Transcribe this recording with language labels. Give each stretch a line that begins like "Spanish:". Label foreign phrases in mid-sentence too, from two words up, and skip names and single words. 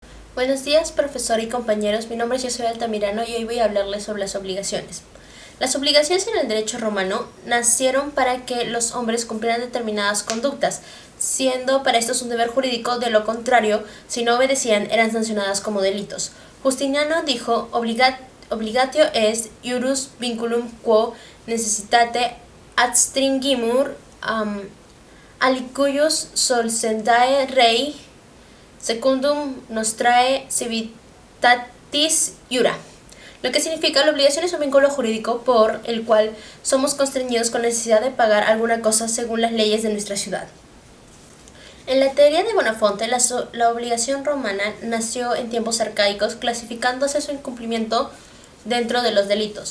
Spanish: Buenos días, profesor y compañeros. Mi nombre es José Altamirano y hoy voy a hablarles sobre las obligaciones. Las obligaciones en el derecho romano nacieron para que los hombres cumplieran determinadas conductas, siendo para estos un deber jurídico; de lo contrario, si no obedecían, eran sancionadas como delitos. Justiniano dijo:
Latin: obligatio est iurus vinculum quo necessitate adstringimur alicuius solcendae rei secundum nostrae civitatis iura,
Spanish: lo que significa: la obligación es un vínculo jurídico por el cual somos constreñidos con necesidad de pagar alguna cosa según las leyes de nuestra ciudad. En la teoría de Buonafonte, la obligación romana nació en tiempos arcaicos, clasificándose su incumplimiento dentro de los delitos.